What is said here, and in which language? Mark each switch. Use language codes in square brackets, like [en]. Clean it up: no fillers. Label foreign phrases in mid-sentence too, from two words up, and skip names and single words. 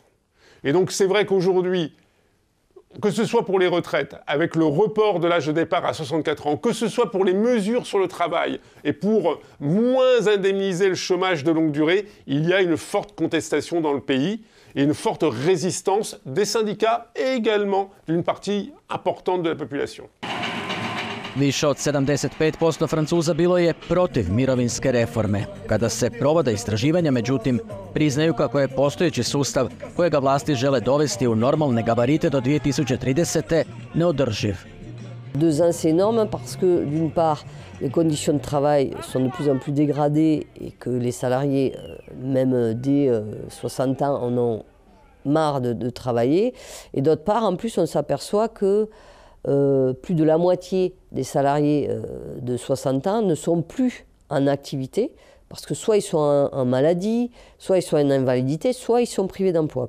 [fr] Et donc c'est vrai qu'aujourd'hui, que ce soit pour les retraites, avec le report de l'âge de départ à 64 ans, que ce soit pour les mesures sur le travail et pour moins indemniser le chômage de longue durée, il y a une forte contestation dans le pays et une forte résistance des syndicats et également d'une partie importante de la population. [hr] Više od 75% Francuza bilo je protiv mirovinske reforme. Kada se provode istraživanja, međutim, priznaju kako je postojeći sustav kojega vlasti žele dovesti u normalne gabarite do 2030. neodrživ. [fr] 2 ans, c'est énorme parce que, d'une part, les conditions de travail sont de plus en plus dégradées et que les salariés, même dès 60 ans, en ont marre de travailler. Et d'autre part, en plus, on s'aperçoit que plus de la moitié des salariés de 60 ans ne sont plus en activité parce que soit ils sont en maladie, soit ils sont en invalidité, soit ils sont privés d'emploi.